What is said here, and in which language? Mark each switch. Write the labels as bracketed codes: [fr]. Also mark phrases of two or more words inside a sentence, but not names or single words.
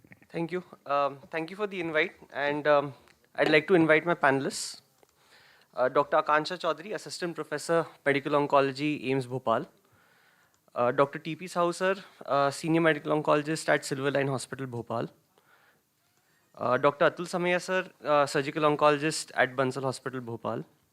[en] Thank you. Thank you for the invite, and I'd like to invite my panelists. Dr. Akansha Chaudhary, Assistant Professor, Medical Oncology, AIIMS Bhopal. Dr. T.P. Sahu sir, Senior Medical Oncologist at Silverline Hospital, Bhopal. Dr. Atul Samaya sir, Surgical Oncologist at Bansal Hospital, Bhopal.